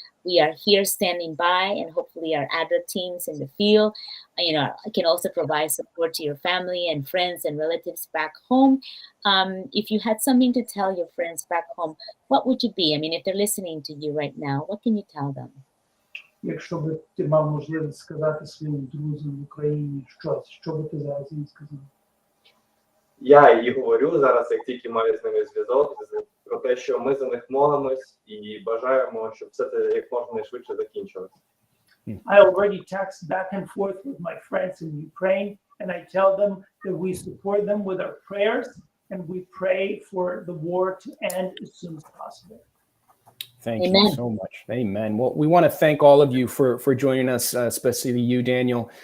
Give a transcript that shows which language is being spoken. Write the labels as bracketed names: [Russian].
[English] We are here standing by, and hopefully our ADRA teams in the field, can also provide support to your family and friends and relatives back home. If you had something to tell your friends back home, what would you be? I mean, if they're listening to you right now, what can you tell them? [Ukrainian] Якщо би ти мав можливість сказати своїм друзям в Україні щось, що би ти зараз їм сказав? Я і говорю зараз, як тільки маю з ними зв'язок, про те, що ми за них молимось і бажаємо, щоб все це як можна швидше закінчилось. [English] I already text back and forth with my friends in Ukraine, and I tell them that we support them with our prayers, and we pray for the war to end as soon as possible. Thank Amen. you so much. Amen. Well, we want to thank all of you for joining us, especially you, Daniel.